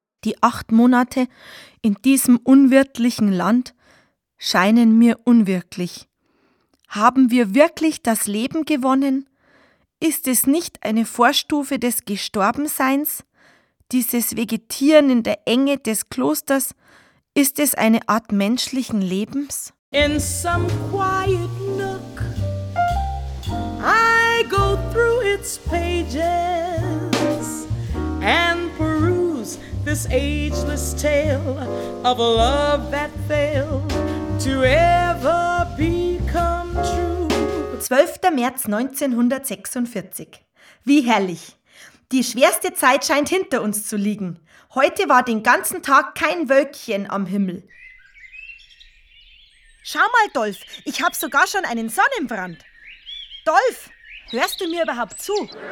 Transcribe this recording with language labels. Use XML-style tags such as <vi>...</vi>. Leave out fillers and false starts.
<de>Die 8 Monate in diesem unwirtlichen Land scheinen mir unwirklich. Haben wir wirklich das Leben gewonnen? Ist es nicht eine Vorstufe des Gestorbenseins? Dieses Vegetieren in der Enge des Klosters, ist es eine Art menschlichen Lebens?</de> <en>In some quiet nook, I go through its pages and peruse this ageless tale of a love that failed to ever become true.</en> <de>12. März 1946. Wie herrlich! Die schwerste Zeit scheint hinter uns zu liegen. Heute war den ganzen Tag kein Wölkchen am Himmel. Schau mal, Dolf, ich habe sogar schon einen Sonnenbrand. Dolf, hörst du mir überhaupt zu?</de>